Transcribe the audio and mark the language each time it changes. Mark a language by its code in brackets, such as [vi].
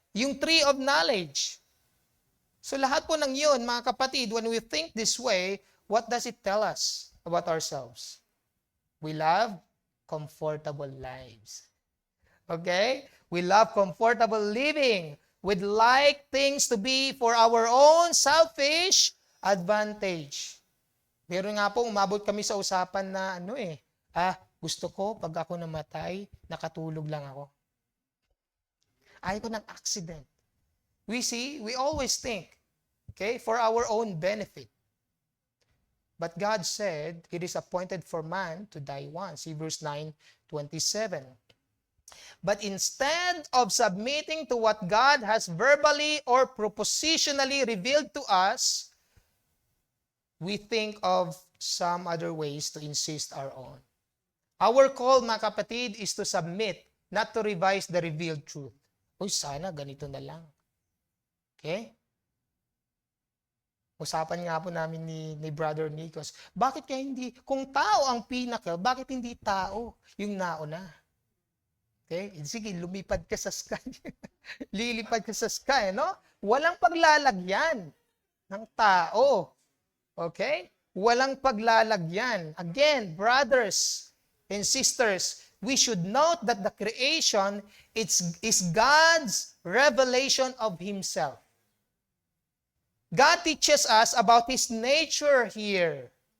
[en] Yung tree of knowledge. [tl] So lahat po ng yun, mga kapatid, [en] when we think this way, what does it tell us about ourselves? We love comfortable lives. Okay? We love comfortable living. We'd like things to be for our own selfish advantage. [tl] Pero nga po, umabot kami sa usapan na gusto ko pag ako namatay, nakatulog lang ako. Ayaw ko ng accident. [en] We always think, okay, for our own benefit. But God said, it is appointed for man to die once. Hebrews 9:27. But instead of submitting to what God has verbally or propositionally revealed to us, we think of some other ways to insist our own. Our call, mga kapatid, is to submit, not to revise the revealed truth. [tl] Sana ganito na lang. Okay? Usapan nga po namin ni Brother Nikos, bakit kaya hindi, kung tao ang pinnacle, bakit hindi tao yung nauna? Okay? Sige, lumipad ka sa sky. Lilipad ka sa sky, no? Walang paglalagyan ng tao. Okay? Walang paglalagyan. [en] Again, brothers and sisters, we should note that the creation is God's revelation of Himself. God teaches us about His nature here.